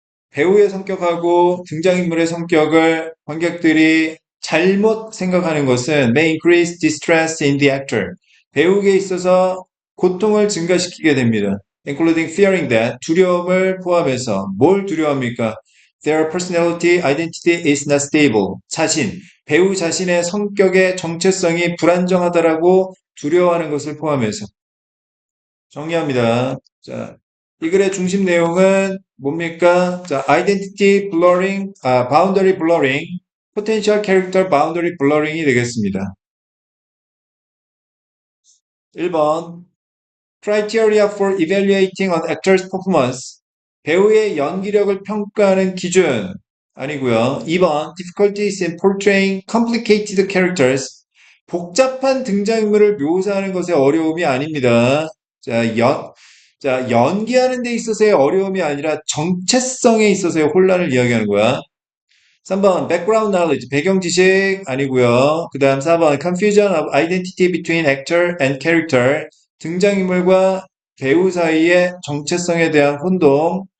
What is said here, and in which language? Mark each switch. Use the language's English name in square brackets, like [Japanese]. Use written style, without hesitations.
[Korean] 배우의 성격하고 등장인물의 성격을 관객들이 잘못 생각하는 것은 [English] may increase distress in the actor. [Korean] 배우에게 있어서 고통을 증가시키게 됩니다. [English] including fearing that [Korean] 두려움을 포함해서 뭘 두려워합니까? [English] Their personality identity is not stable. [Korean] 배우 자신의 성격의 정체성이 불안정하다라고 두려워하는 것을 포함해서 정리합니다. 자, 이 글의 중심 내용은 뭡니까? [English] 자, identity blurring, boundary blurring, potential character boundary blurring이 [Korean] 되겠습니다. [English] 1번, criteria for evaluating an actor's performance. [Korean] 배우의 연기력을 평가하는 기준 아니고요. [English] 2번, difficulties in portraying complicated characters. [Korean] 복잡한 등장인물을 묘사하는 것의 어려움이 아닙니다. 자, 연기하는 데 있어서의 어려움이 아니라 정체성에 있어서의 혼란을 이야기하는 거야. 3번 [English] background knowledge [Korean] 배경 지식 아니고요. 그 다음 4번 [English] confusion of identity between actor and character [Korean] 등장인물과 배우 사이의 정체성에 대한 혼동.